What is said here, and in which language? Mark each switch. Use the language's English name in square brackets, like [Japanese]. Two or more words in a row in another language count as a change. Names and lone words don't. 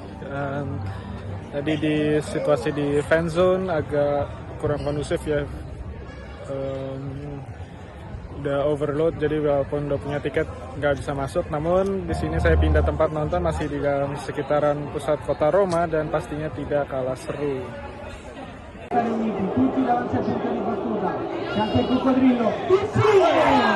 [Indonesian] Tadi di situasi di [English] fan zone [Indonesian] agak kurang kondusif ya, udah overload jadi walaupun udah punya tiket nggak bisa masuk. Namun di sini saya pindah tempat nonton masih di dalam sekitaran pusat kota Roma dan pastinya tidak kalah seru. [Italian] Tutti davanti al centro di battuta, c'è anche il coccodrillo, insieme!